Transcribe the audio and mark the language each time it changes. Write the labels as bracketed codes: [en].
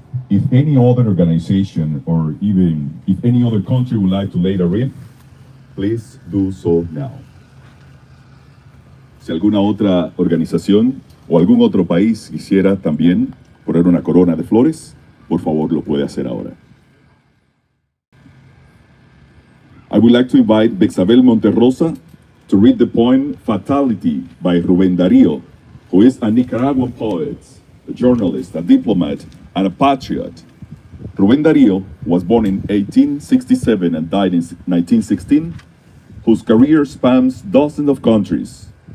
[en] If any other organization or even if any other country would like to lay a wreath, please do so now. [es] Si alguna otra organización o algún otro país quisiera también poner una corona de flores, por favor lo puede hacer ahora. [en] I would like to invite Bexabel Monterrosa to read the poem Fatality by Ruben Dario, who is a Nicaraguan poet, a journalist, a diplomat, and a patriot. Ruben Dario was born in 1867 and died in 1916, whose career spans dozens of countries.